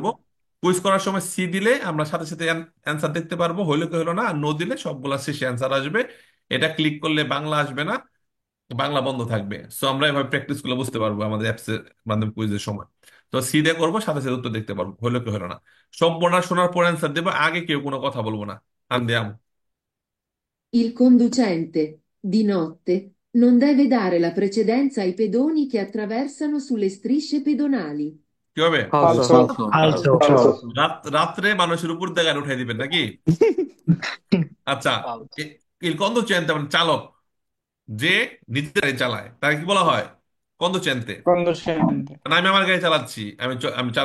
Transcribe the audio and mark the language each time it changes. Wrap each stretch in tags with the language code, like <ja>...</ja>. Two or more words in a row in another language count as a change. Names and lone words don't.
<bn>কুইজ করার সময় সি দিলে আমরা সাথে সাথে অ্যান্সার দেখতে পারবো, হইলে কি হলো না, আর নো দিলে সবগুলা শেষে অ্যান্সার আসবে। এটা ক্লিক করলে বাংলা আসবে না, বাংলা বন্ধ থাকবে। সো আমরা এভাবে প্র্যাকটিস গুলো বুঝতে পারবো আমাদের অ্যাপসের মাধ্যমে কুইজের সময়। তো সি দিয়ে করবো, সাথে সাথে উত্তর দেখতে পারবো, হইলো কি হলো না। সম্পূর্ণ শোনার পর অ্যান্সার দেবো, আগে কেউ কোনো কথা বলবো না। আন্দিয়াম।</bn> <it>Il conducente, di notte, non deve dare la precedenza ai pedoni che attraversano sulle strisce pedonali.</it> <bn>কি হবে? ফালসো। Falso. ফালসো। Falso. রাত্রে মানুষের উপর দিয়ে গাড়ি উঠাই দিবেন নাকি? আচ্ছা। Falso.</bn> <it>il conducente</it> <bn>মানে চালক, যে নিজে গাড়ি চালায় তাকে কি বলা হয়? কন্দুচেন্তে। Conducente. মানে আমি আমার গাড়ি চালাচ্ছি, আমি চালক।</bn>